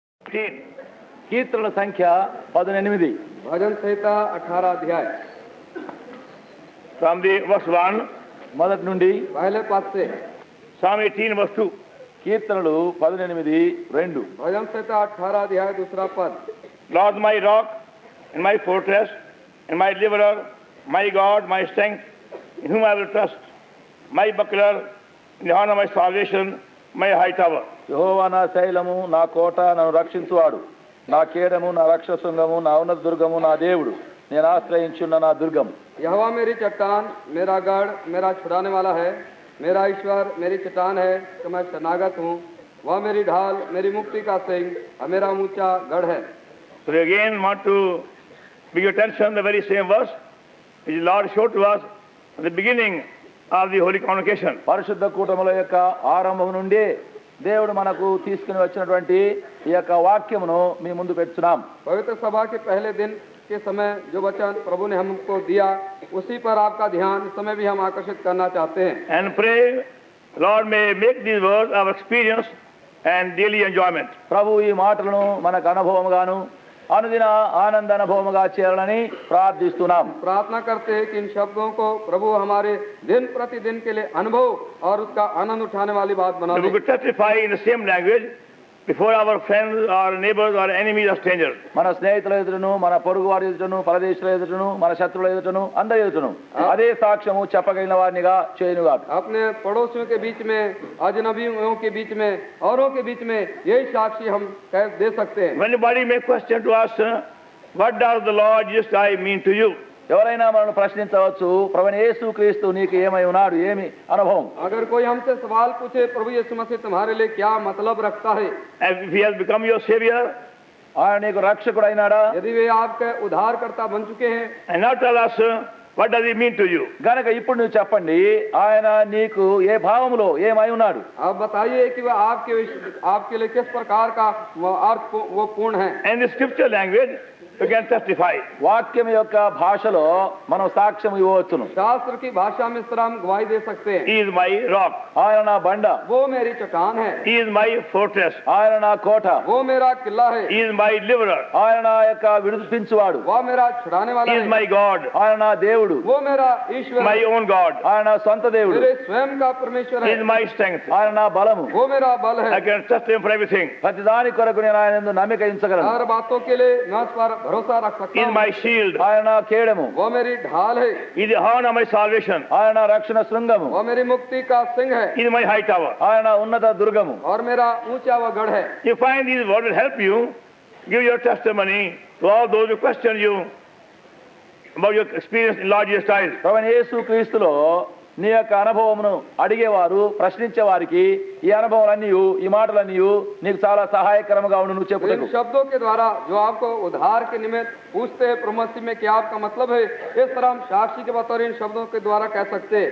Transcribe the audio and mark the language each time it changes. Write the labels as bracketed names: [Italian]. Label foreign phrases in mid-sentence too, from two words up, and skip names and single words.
[Telugu] 18. కీర్తనల సంఖ్య 18. [Hindi] भजन संहिता 18 अध्याय [English] From the verse 1, [Telugu] మొదటి నుండి [Hindi] पहले पद से। [English] Psalm 18 verse 2. [Telugu] కీర్తనలు 18:2. [Hindi] भजन संहिता 18 अध्याय दूसरा पद। [English] Lord my rock and my fortress and my deliverer, my God, my strength, in whom I will trust, my buckler, in the horn of my salvation, my high tower. [Telugu] యెహోవా నా శైలము, నా కోట, నన్ను రక్షించువాడు, నా కేడము, నా రక్షశృంగము, నా ఉన్నత దుర్గము, నా దేవుడు, నేను ఆశ్రయించున్న నా దుర్గము. [Hindi] यहोवा मेरी चट्टान, मेरा गढ़, मेरा छुड़ाने वाला है, मेरा ईश्वर मेरी चट्टान है कि मैं शरणागत हूँ। वह मेरी ढाल, मेरी मुक्ति का सिंह और मेरा ऊंचा गढ़ है। [English] So we again want to bring your attention to the very same verse which the Lord showed to us at the beginning of the Holy Convocation. [Telugu] పరిశుద్ధ కూటముల యొక్క ఆరంభం నుండి దేవుడు మనకు తీసుకుని వచ్చినటువంటి ఈ యొక్క వాక్యమును మీ ముందు పెట్టుచున్నాం. [Hindi] पवित्र सभा के पहले दिन के समय जो वचन प्रभु ने हमको दिया, उसी पर आपका ध्यान इस समय भी हम आकर्षित करना चाहते हैं। [English] And pray, Lord may make these words our experience and daily enjoyment. [Telugu] ప్రభు ఈ మాటలను మనకు అనుభవముగాను అనుదిన ఆనంద అనుభవముగా చేయాలని ప్రార్థిస్తున్నాం. [Hindi] प्रार्थना करते हैं कि इन शब्दों को प्रभु हमारे दिन प्रतिदिन के लिए अनुभव और उसका आनंद उठाने वाली बात बना [English] So we [Hindi] दे। [English] could testify in the same language before our friends, our neighbors, or enemies or strangers. [Telugu] మన స్నేహితుల ఎదుటను, మన పొరుగు వారి ఎదుటను, పరదేశుల ఎదుటను, మన శత్రువుల ఎదుటను, అందరి ఎదుటను అదే సాక్ష్యము చెప్పగలిగిన వారినిగా చేయనుగా. [Hindi] अपने पड़ोसियों के बीच में, अजनबियों के बीच में, औरों के बीच में यही साक्षी हम दे सकते हैं। [English] When anybody may question to us, what does the Lord Jesus Christ mean to you? [Telugu] ఎవరైనా మనల్ని ప్రశ్నించవచ్చు, ప్రభువైన యేసుక్రీస్తు నీకు ఏమై ఉన్నాడు, ఏమి అనుభవం. [Hindi] अगर कोई हमसे सवाल पूछे, प्रभु यीशु मसीह तुम्हारे लिए क्या मतलब रखता है, [English] And if he has become your savior, [Telugu] ఆయన నీకు రక్షకుడు అయినాడా, [Hindi] यदि वे आपके उद्धारकर्ता बन चुके हैं, [English] and now tell us, what does he mean to you? [Telugu] గనక ఇప్పుడు నువ్వు చెప్పండి, ఆయన నీకు ఏ భావములో ఏమై ఉన్నాడు. [Hindi] आप बताइए कि वह आपके लिए किस प्रकार का वो अर्थ वो पूर्ण है। [English] And the scripture language, you can testify. [Telugu] వాక్యం యొక్క భాషలో మనం సాక్ష్యం ఇవ్వవచ్చును. [Hindi] शास्त्र की भाषा में इस तरह हम गवाही दे सकते हैं। [English] He is my rock. [Telugu] ఆయన నా బండ, [Hindi] वो मेरी चट्टान है, [English] He is my fortress. [Telugu] ఆయన నా కోట, [Hindi] वो मेरा किला है, [English] He is my deliverer. [Telugu] ఆయన నా యొక్క విడిపించువాడు, [Hindi] वह मेरा छुड़ाने वाला [English] He is [Hindi] है, [English] my God, [Telugu] ఆయన నా దేవుడు, [Hindi] वो मेरा ईश्वर [English] my [Hindi] है, [English] own God. [Telugu] ఆయన నా సొంత దేవుడు, [Hindi] मेरे स्वयं का परमेश्वर [English] He [Hindi] है, [English] is my strength. [Telugu] ఆయన నా బలము. [Hindi] वो मेरा बल [English] I [Hindi] है। [English] can trust Him for everything. [Telugu] ప్రతి దాని కొరకు నేను ఆయన యందు నమ్మిక ఉంచగలను. [Hindi] हर बातों के लिए मैं उस पर भरोसा रख [English] He [Hindi] सकता [English] is [Hindi] हूँ। [English] my shield. [Telugu] ఆయన నా కేడము, [Hindi] वो मेरी ढाल है, [English] He is the horn of my salvation. [Telugu] ఆయన నా రక్షణ శృంగము, [Hindi] वो मेरी मुक्ति का सिंह है, [English] He is my high tower. [Telugu] ఆయన నా ఉన్నత దుర్గము. [Hindi] और मेरा ऊंचा व गढ़ है। [English] You find these words will help you give your testimony to all those who question you about your experience in Lord Jesus Christ. [Telugu] ప్రభువైన యేసుక్రీస్తులో నీ యొక్క అనుభవమును అడిగేవారు, ప్రశ్నించే వారికి ఈ అనుభవాలన్నీ, ఈ మాటలన్నీ నీకు చాలా సహాయకరంగా ఉండు నువ్వు [Hindi] इन [Telugu] చెప్పుటకు. [Hindi] शब्दों के द्वारा जो आपको उद्धार के निमित्त पूछते हैं, प्रभु मसीह में क्या आपका मतलब है, इस तरह हम साक्षी के बतौर इन शब्दों के द्वारा कह सकते हैं।